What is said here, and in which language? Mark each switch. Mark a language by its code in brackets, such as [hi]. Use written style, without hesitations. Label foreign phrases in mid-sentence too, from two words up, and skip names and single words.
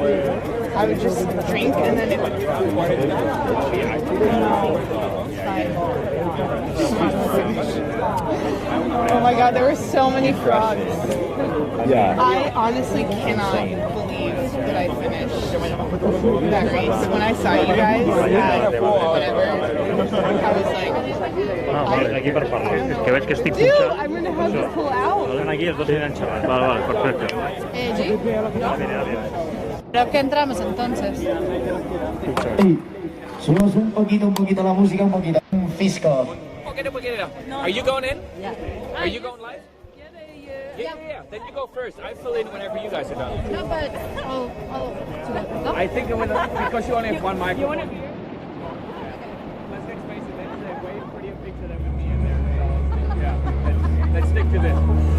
[en] I would just drink and then it would... Oh my god, there were so many frogs. Yeah. I honestly cannot believe that I finished that race. When I saw you guys at whatever, I was like... [ca] Aquí per parlar. Que veig que estic [en] Dude, I'm gonna have to pull out. [ca] aquí els dos aniran xerrant. Vale, perfecte. G. [es] Creo que entramos entonces. Subimos un poquito la música, un poquito. Un fisco. [en] Are you going in? Yeah. Are you going live? Yeah. Then you go first. I fill in whenever you guys are done. No, but I'll I think because you only have one microphone. Let's stick to this.